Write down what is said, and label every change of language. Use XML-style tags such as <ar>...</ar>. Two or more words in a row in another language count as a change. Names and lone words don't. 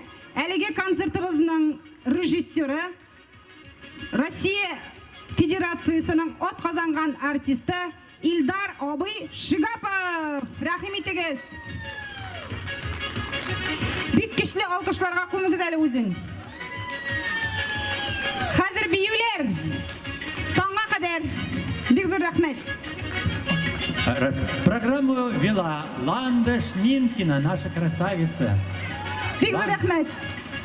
<tt>Әлеге концертыбызның режиссеры, Россия Федерациясының атказанган артисты Илдар абый Шигапов. Рәхим итегез. Бик көчле алкышларга күмегез әле үзен. Хәзер биюләр. Таңга кадәр. Бик зур рәхмәт.</tt> <ru>Программу вела Ланда Шминкина, наша красавица.</ru> <tt>Бик зур рәхмәт.</tt>